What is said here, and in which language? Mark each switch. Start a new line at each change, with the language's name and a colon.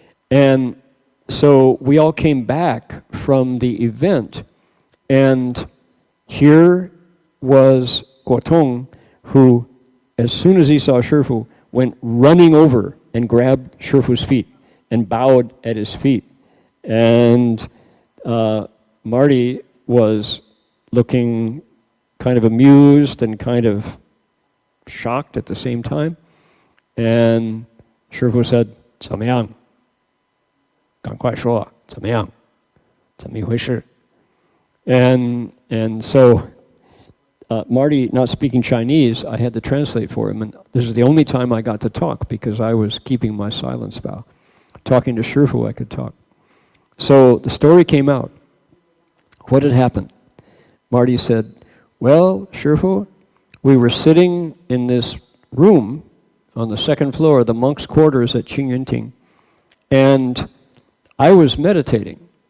English: And so we all came back from the event, and here was Guotong, who, as soon as he saw Shifu, went running over and grabbed Shifu's feet and bowed at his feet. And Marty was looking kind of amused and kind of shocked at the same time. And Shifu said,
Chinese: 怎么样? 赶快说, 怎么样? 怎么一回事?
English: And so Marty not speaking Chinese, I had to translate for him, and this is the only time I got to talk because I was keeping my silence vow. Talking to Shifu, I could talk. So the story came out. What had happened? Marty said, well, Shifu, we were sitting in this room on the second floor of the monks' quarters at Qingyunting, and I was meditating.